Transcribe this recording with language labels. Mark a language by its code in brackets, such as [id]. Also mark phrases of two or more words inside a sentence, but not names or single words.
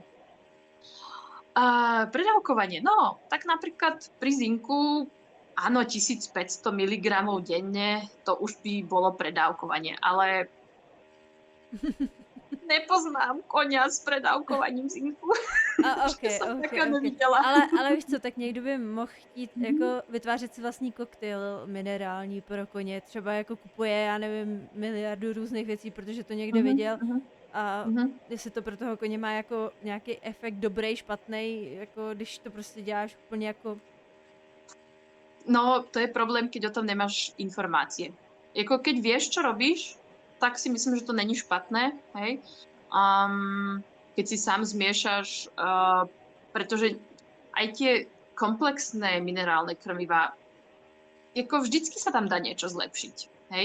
[sk] Predávkovanie, no, tak napríklad pri zinku, áno, 1500 mg denne, to už by bolo predávkovanie, ale nepoznám koňa s predávkovaním zinku. [en] Okay. [cs] Ale víš co, tak někdo by mohl chtít jako vytvářet si vlastní koktejl minerální pro koně. Třeba jako kupuje, já nevím, miliardu různých věcí, protože to někde viděl. A jestli to pro toho koně má jako nějaký efekt dobrý, špatný, jako když to prostě děláš úplně jako... No, [sk] to je problém, keď o tom nemáš informácie. Jako keď vieš, čo robíš, tak si myslím, že to není špatné, hej. Keď si sám zmiešaš, pretože aj tie komplexné minerálne krmivá, ako vždycky sa tam dá niečo zlepšiť, hej.